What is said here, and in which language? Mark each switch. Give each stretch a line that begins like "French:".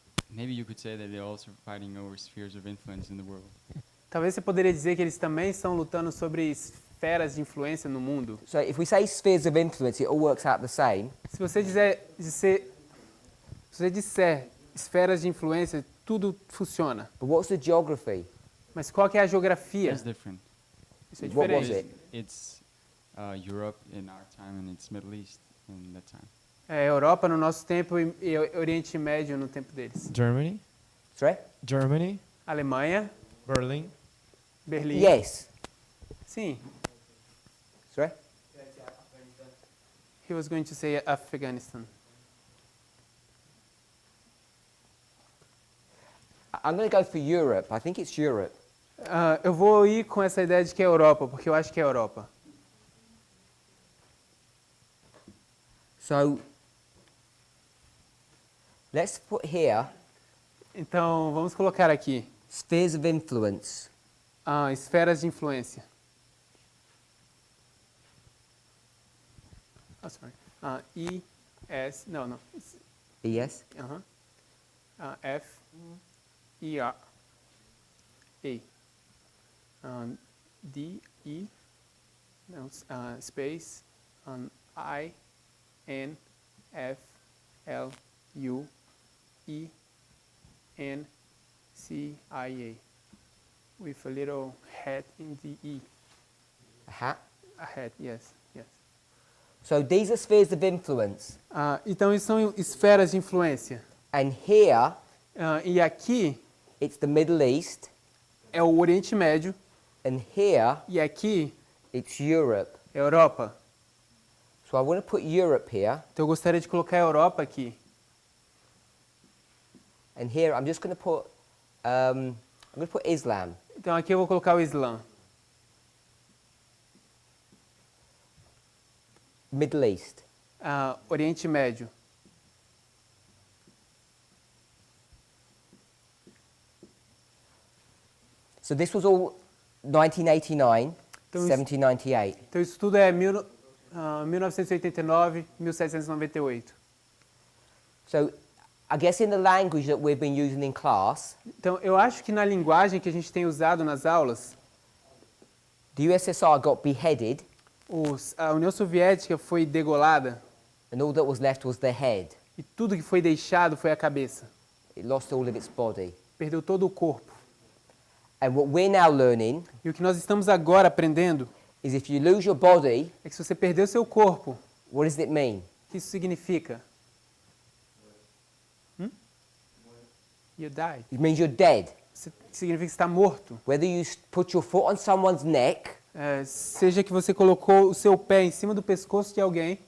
English: Maybe you could say that they're also fighting over spheres of influence in the world.
Portuguese: Talvez você poderia dizer que eles também estão lutando sobre esferas de influência no mundo.
English: So if we say spheres of influence, it all works out the same.
Portuguese: Se você disser esferas de influência, tudo funciona.
English: But what's the geography?
Portuguese: Mas qual que é a geografia?
English: It's different.
Portuguese: Isso é
English: What was
Portuguese: diferente.
English: it? It's Europe in our time, and it's Middle East in that time.
Portuguese: É Europa no nosso tempo e Oriente Médio no tempo deles.
English: Germany, Sorry? Germany,
Portuguese: Alemanha,
English: Berlin,
Portuguese: Berlim.
English: Yes.
Portuguese: Sim.
English: Sorry? He was going to say Afghanistan. I'm going to go for Europe. I think it's Europe.
Portuguese: Eu vou ir com essa ideia de que é Europa, porque eu acho que é Europa.
English: So let's put here
Portuguese: Então, vamos colocar aqui
English: spheres of influence.
Portuguese: esferas de influência.
English: Sorry. E, S, não. Yes? F, E, R, A. D, E, não, space, I, N, F, L, U, E, N, C, I, A. With a little hat in the E. A hat. A hat, yes. So these are spheres of influence.
Portuguese: Então, isso são esferas de influência.
English: And here
Portuguese: E aqui
English: it's the Middle East.
Portuguese: é o Oriente Médio.
English: And here
Portuguese: E aqui
English: it's Europe.
Portuguese: é a Europa.
English: So I want to put Europe here.
Portuguese: Então, eu gostaria de colocar a Europa aqui.
English: And here I'm just going to put I'm going to put Islam.
Portuguese: Então aqui eu vou colocar o Islã.
English: Middle East.
Portuguese: Oriente Médio.
English: So this was all 1989,
Portuguese: Então, 1798. Então isso tudo é 1989, 1798.
English: So I guess in the language that we've been using in class,
Portuguese: Então eu acho que na linguagem que a gente tem usado nas aulas,
English: the USSR got beheaded
Portuguese: a União Soviética foi degolada
English: and all that was left was the head.
Portuguese: e tudo que foi deixado foi a cabeça.
English: It lost all of its body.
Portuguese: Perdeu todo o corpo.
English: And what we're now learning
Portuguese: E o que nós estamos agora aprendendo
English: is if you lose your body,
Portuguese: é que se você perder o seu corpo,
English: what does it mean?
Portuguese: o que isso significa?
English: You die. It means you're dead.
Portuguese: Significa que você está morto.
English: Whether you put your foot on someone's neck
Portuguese: Seja que você colocou o seu pé em cima do pescoço de alguém,